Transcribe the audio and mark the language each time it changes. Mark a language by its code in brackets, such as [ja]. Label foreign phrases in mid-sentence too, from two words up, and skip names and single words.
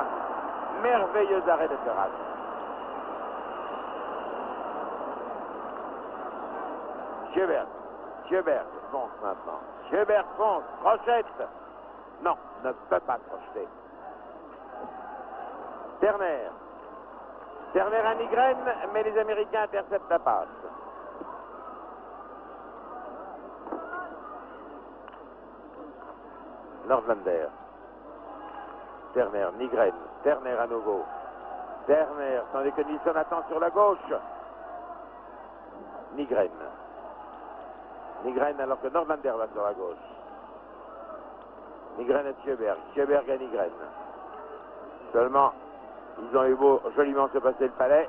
[fr] Merveilleux arrêt de Keras. Sjöberg fonce maintenant. Sjöberg fonce, crochette. Non, ne peut pas crocheter. Terner à Nygren, mais les Américains interceptent la passe. Nordlander. Terner, Nygren. Terner à nouveau. Terner, tandis que Nilsson attend sur la gauche. Nygren alors que Nordlander va sur la gauche. Nygren à Sjöberg à Nygren. Seulement, ils ont eu beau joliment se passer le palais.